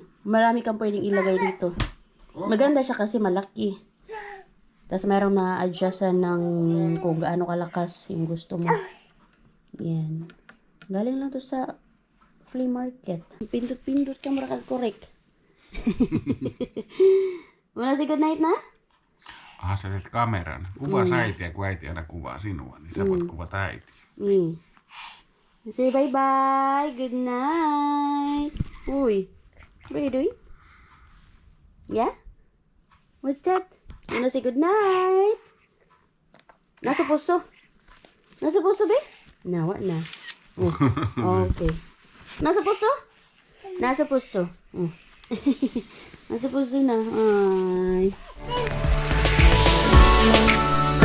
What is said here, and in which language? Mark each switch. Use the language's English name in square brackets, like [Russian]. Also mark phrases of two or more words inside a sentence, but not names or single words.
[Filipino] Marami kang pwedeng ilagay dito. Maganda siya kasi malaki. Tapos mayroong na-adjustan ng kung gaano kalakas yung gusto mo. Yan. Galing lang to sa flea market. Pindot-pindot ka mura kag-correct. Wala si [English] good night [Filipino] na? [Finnish] Asetet kameran. Kuvaa äitiä, kun äiti aina kuvaa sinua, niin sä voit kuvata äitiä. Niin. [English] Say bye-bye. Good night. Uy. What are you doing? Yeah? What's that? Wanna say good night? [Filipino] Nasa puso? Nasa puso, be? Nawa na. [English] Oh, okay. [Filipino] Nasa puso? Nasa puso. Nasa puso na. Ay.